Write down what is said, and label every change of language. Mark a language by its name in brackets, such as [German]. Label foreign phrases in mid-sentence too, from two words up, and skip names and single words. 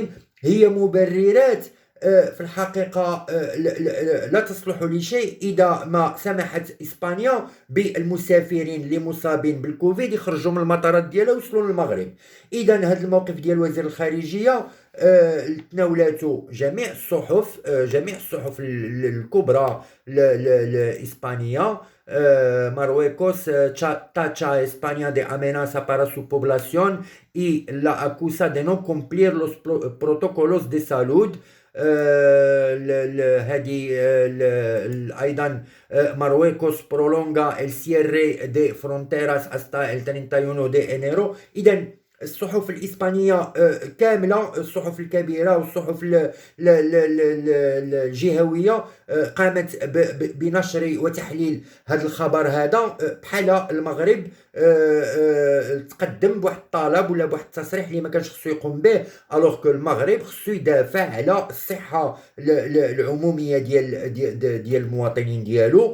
[Arabic] هي مبررات في الحقيقة لا تصلح لشيء إذا ما سمحت إسبانيا بالمسافرين اللي مصابين بالكوفيد يخرجوا من المطارات ديالها ويوصلوا للمغرب. إذا هذا الموقف ديال وزير الخارجية تناولته جميع الصحف الكبرى الإسبانية. [Spanish] Marruecos tacha a España de amenaza para su población y la acusa de no cumplir los protocolos de salud. [Arabic] هذه أيضا [Spanish] Marruecos prolonga el cierre de fronteras hasta el 31 de enero. [Arabic] إذا الصحف الإسبانية كاملة، الصحف الكبيرة والصحف الجهوية قامت بنشر وتحليل هذا الخبر هذا، بحال المغرب تقدم بواحد الطلب ولا بواحد التصريح اللي ما كانش خصو يقوم به، الوغ كو المغرب خصو يدافع على الصحة العمومية ديال المواطنين ديالو.